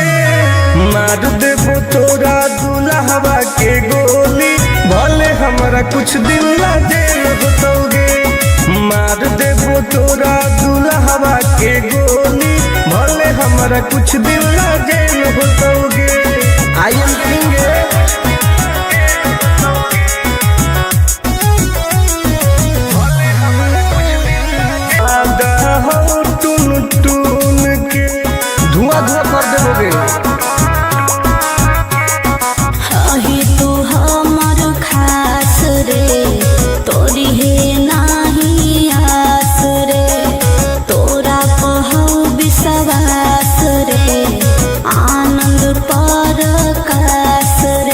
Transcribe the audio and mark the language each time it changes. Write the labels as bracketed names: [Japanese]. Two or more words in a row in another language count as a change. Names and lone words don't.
[Magahi] मार देबो तोरा दुल्हवा के गोली भले हमारा कुछ दिन ला जेल होतोगे। मार देबो तोरा दुल्हवा के गोली भले हमारा कुछ दिन ला जेल होतोगे। [English] I am king. [Magahi] आदा हो टुन टुन के धुआं धुआं कर दोगे। अही तू हमर खास रे तोरी है नाही आस रे। तोरा कहू विश्वास रे आनंद परकाश